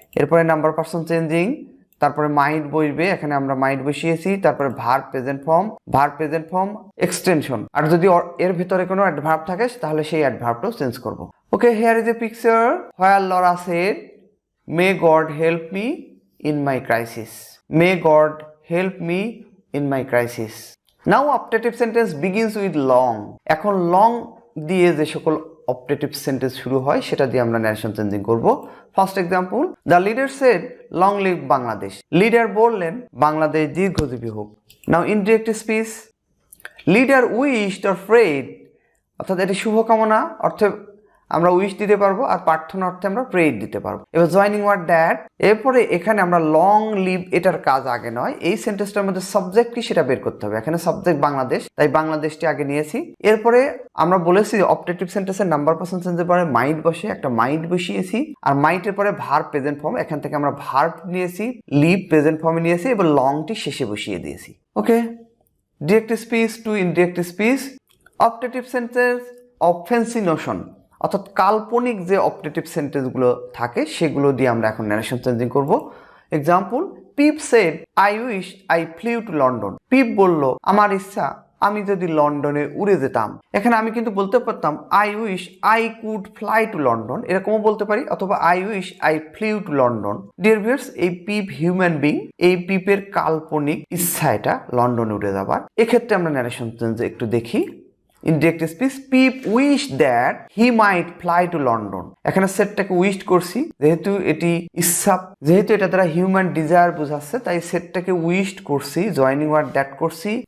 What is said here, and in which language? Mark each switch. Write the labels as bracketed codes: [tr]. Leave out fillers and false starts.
[bn] এরপরে number person changing, তারপরে মাইট বসবে, এখানে আমরা মাইট বসিয়েছি। তারপরে ভার্ব প্রেজেন্ট ফর্ম এক্সটেনশন, আর যদি এর ভিতরে কোনো অ্যাডভার্ব থাকে তাহলে সেই অ্যাডভার্বটাও চেঞ্জ করব। [en] Okay, here is a picture where Laura said, "May God help me in my crisis." May God help me in my crisis. Now optative sentence begins with long. [bn] এখন long দিয়ে যে সকল অপটেটিভ সেন্টেন্স শুরু হয় সেটা দিয়ে আমরা ন্যারেশন চেঞ্জিং করব। [en] First example, the leader said, "Long live Bangladesh." [bn] Leader বললেন বাংলাদেশ দীর্ঘজীবী হোক। [en] now indirect speech, leader wished or prayed, [bn] অর্থাৎ এটি শুভকামনা অর্থে আমরা উইশ দিতে পারবো, আর প্রার্থনা অর্থে আমরা প্রেড দিতে পারবো। এবার জয়নিং ওয়ার্ড দ্যাট। এরপরে এখানে আমরা লং লিভ, এটার কাজ আগে নয়, এই সেন্টেন্সটার মধ্যে সাবজেক্ট কি সেটা বের করতে হবে। এখানে সাবজেক্ট বাংলাদেশ, তাই বাংলাদেশটি আগে নিয়েছি। এরপরে আমরা বলেছি অপটেটিভ সেন্টেন্সের নাম্বার পারসন চেঞ্জের পরে মাইট বসে, একটা মাইট বসিয়েছি, আর মাইটের পরে ভার্ব প্রেজেন্ট ফর্ম, এখান থেকে আমরা ভার্ব নিয়েছি, লিভ প্রেজেন্ট ফর্মে নিয়েছি, এবার লংটি শেষে বসিয়ে দিয়েছি। [en] Okay, direct speech to indirect speech. [bn] Optative sentence offensive Notion, অর্থাৎ কাল্পনিক যে অপটেটিভ সেন্টেন্সগুলো থাকে সেগুলো দিয়ে আমরা এখন ন্যারেশন চেঞ্জিং করব। [en] Example, Pip said, "I wish I flew to London." [bn] পিপ বলল, আমার ইচ্ছা আমি যদি লন্ডনে উড়ে যেতাম। এখানে আমি কিন্তু বলতে পারতাম [en] "I wish I could fly to London", [bn] এরকমও বলতে পারি, অথবা [en] "I wish I flew to London." [bn] Dear viewers, এই পিপ হিউম্যান বিং, এই পিপের কাল্পনিক ইচ্ছা এটা লন্ডনে উড়ে যাবার। এক্ষেত্রে আমরা ন্যারেশন চেঞ্জ একটু দেখি। [en] Indirect speech, Pip wish that he might fly to London. [bn] এখানে সেটটাকে উইশ করছি, যেহেতু এটি ইচ্ছা, যেহেতু এটা দ্বারা হিউম্যান ডিজায়ার বোঝাচ্ছে, তাই সেটটাকে উইশ করছি, জয়নিং ওয়ার্ড দ্যাট করছি।